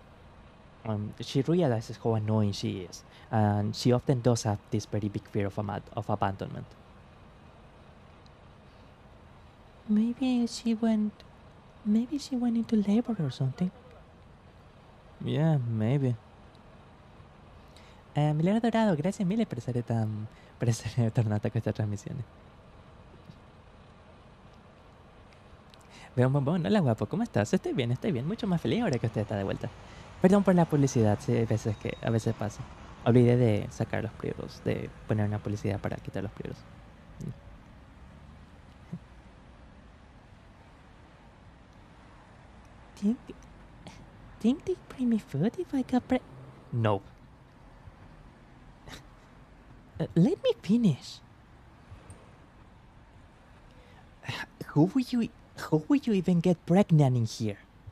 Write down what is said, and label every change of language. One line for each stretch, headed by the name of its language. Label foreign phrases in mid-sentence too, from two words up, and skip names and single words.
English: She realizes how annoying she is, and she often does have this very big fear of abandonment. Maybe she went into labor or something. Yeah, maybe.
Italian: Milagro Dorado, gracias mille per essere tornata a questa trasmissione.
Spanish: Veo un bombón, hola guapo, ¿cómo estás? Estoy bien, mucho más feliz ahora que usted está de vuelta. Perdón por la publicidad, sí, a veces pasa. Olvidé de sacar los prioros, de poner una publicidad para quitar los prioros.
English: Think they bring me food if I got No. Let me finish. How would you even get pregnant in here?